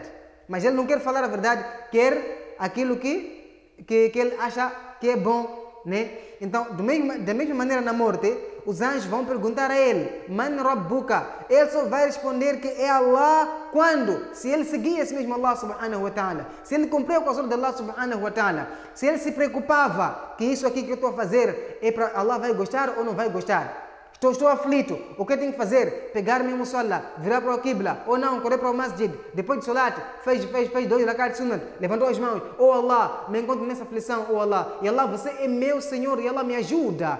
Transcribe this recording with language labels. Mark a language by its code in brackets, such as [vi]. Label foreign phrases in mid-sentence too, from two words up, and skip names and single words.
[pt] Mas ele não quer falar a verdade, quer aquilo que ele acha que é bom. Né? Então, da mesma maneira na morte, os anjos vão perguntar a ele, [ar] من ربك. [pt] Ele só vai responder que é Allah quando? Se ele seguia esse mesmo [ar] الله سبحانه وتعالى. [pt] Se ele cumpriu com a ordem de [ar] الله سبحانه وتعالى. [pt] Se ele se preocupava que isso aqui que eu estou a fazer é para Allah vai gostar ou não vai gostar. Estou aflito. O que eu tenho que fazer? Pegar minha musalla, virar para o Qibla, ou não, correr para o Masjid. Depois de Salat, fez 2 [ar] ركعات سنة, [pt] levantou as mãos. Oh Allah, me encontro nessa aflição, oh Allah. E Allah, você é meu Senhor e Allah me ajuda.